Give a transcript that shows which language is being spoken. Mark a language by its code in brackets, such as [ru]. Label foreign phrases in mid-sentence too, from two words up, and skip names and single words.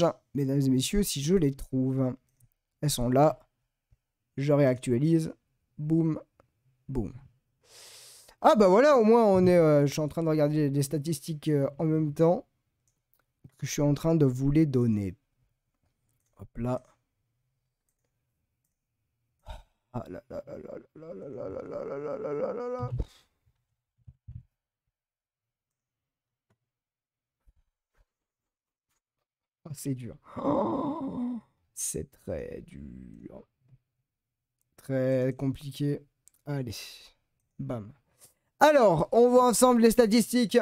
[fr] Mesdames et messieurs, si je les trouve. Elles sont là. Je réactualise. Boum. Boum. Ah bah voilà, au moins on est... je suis en train de regarder les statistiques en même temps. Que je suis en train de vous les donner. Hop là. Ah là là là là là là là là là là là là là là. Oh, c'est dur. Oh, c'est très dur. Très compliqué. Allez. Bam. Alors, on voit ensemble les statistiques.